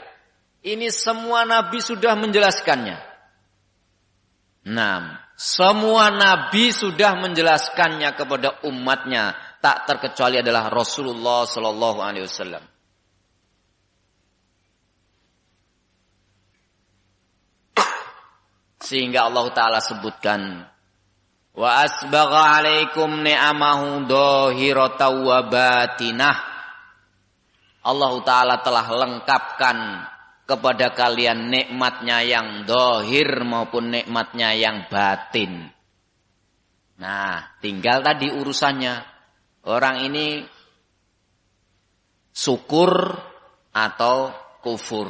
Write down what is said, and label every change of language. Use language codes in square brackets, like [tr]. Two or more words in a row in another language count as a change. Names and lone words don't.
[id] Ini semua Nabi sudah menjelaskannya. Nah, semua Nabi sudah menjelaskannya kepada umatnya. Tak terkecuali adalah Rasulullah [ar] صلى الله عليه وسلم. [id] Sehingga [ar] الله تعالى [id] sebutkan, [ar] وأسبغ عليكم نعمه ظاهرة وباطنة. الله تعالى [id] telah lengkapkan kepada kalian nikmatnya yang dhahir maupun nikmatnya yang batin. Nah, tinggal tadi urusannya. Orang ini syukur atau kufur.